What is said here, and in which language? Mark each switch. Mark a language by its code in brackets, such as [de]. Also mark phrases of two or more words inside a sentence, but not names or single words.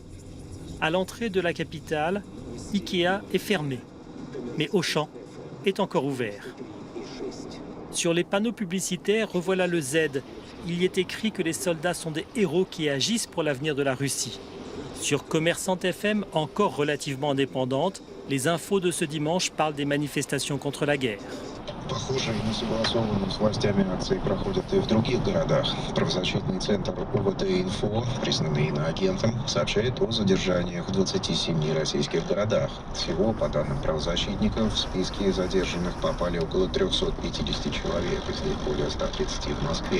[fr] À l'entrée de la capitale, Ikea est fermé, mais Auchan est encore ouvert. Sur les panneaux publicitaires, revoilà le Z. Il y est écrit que les soldats sont des héros qui agissent pour l'avenir de la Russie. Sur Commerçante FM, encore relativement indépendante, les infos de ce dimanche parlent des manifestations contre la guerre. [ru] Похожие несогласованные с властями акции проходят и в других городах. Правозащитный центр УВД-Инфо, признанный иноагентом, сообщает о задержаниях в 27 российских городах. Всего, по данным правозащитников, в списке задержанных попали около 350 человек, из них более 130 в Москве.